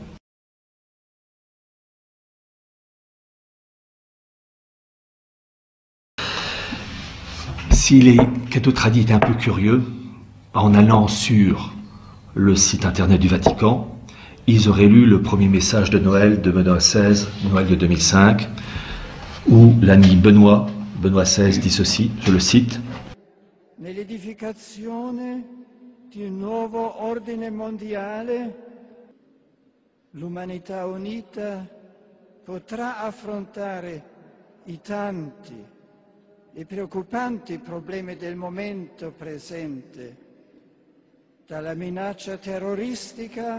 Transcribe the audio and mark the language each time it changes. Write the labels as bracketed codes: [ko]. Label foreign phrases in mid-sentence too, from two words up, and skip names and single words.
[fr] Si les cathotradis étaient un peu curieux, en allant sur le site internet du Vatican, ils auraient lu le premier message de Noël de Benoît XVI, Noël de 2005, où l'ami Benoît XVI dit ceci, je le cite. [it] Nell'edificazione di un nuovo ordine mondiale l'umanità unita potrà affrontare i tanti e preoccupanti problemi del momento presente, dalla minaccia terroristica